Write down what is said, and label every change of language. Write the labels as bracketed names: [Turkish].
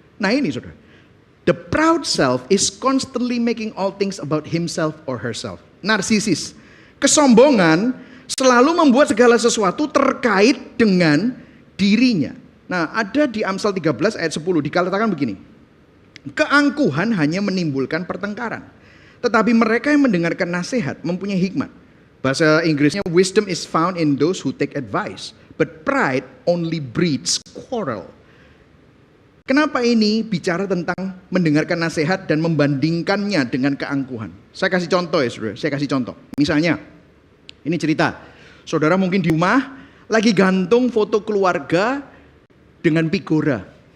[Indonesian] Nah ini saudara, [English] the proud self is constantly making all things about himself or herself. [Indonesian] Narsisis, kesombongan selalu membuat segala sesuatu terkait dengan dirinya. Nah ada di Amsal 13 ayat 10 dikatakan begini, keangkuhan hanya menimbulkan pertengkaran, tetapi mereka yang mendengarkan nasihat mempunyai hikmat. Bahasa Inggrisnya, [English] wisdom is found in those who take advice, but pride only breeds quarrel. [Indonesian] Kenapa ini bicara tentang mendengarkan nasihat dan membandingkannya dengan keangkuhan? Saya kasih contoh ya saudara, saya kasih contoh. Misalnya, ini cerita, saudara mungkin di rumah lagi gantung foto keluarga dengan figura.